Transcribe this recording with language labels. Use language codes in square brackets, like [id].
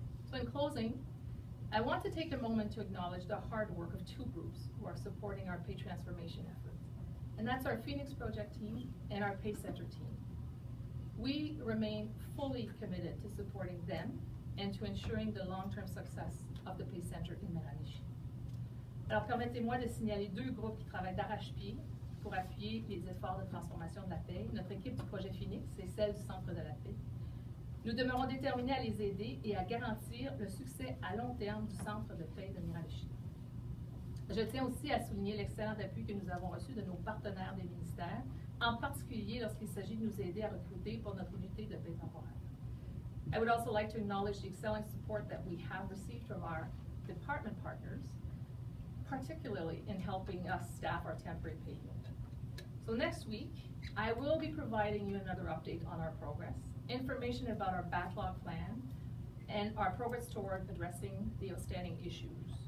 [en] So in closing, I want to take a moment to acknowledge the hard work of two groups who are supporting our pay transformation efforts. And that's our Phoenix Project team and our Pay Center team. We remain fully committed to supporting them and to ensuring the long-term success of the Pay Center in Miramichi. [fr] Alors permettez-moi de signaler deux groupes qui travaillent d'arrache-pied pour appuyer les efforts de transformation de la paie. Notre équipe du projet Phoenix et celle du Centre de la paie. Nous demeurons déterminés à les aider et à garantir le succès à long terme du Centre de paie de Miramichi. Je tiens aussi à souligner l'excellent appui que nous avons reçu de nos partenaires des ministères, en particulier lorsqu'il s'agit de nous aider à recruter pour notre unité de paie temporaire. [en] I would also like to acknowledge the excellent support that we have received from our department partners, particularly in helping us staff our temporary pay unit. So next week, I will be providing you another update on our progress, information about our backlog plan, and our progress toward addressing the outstanding issues.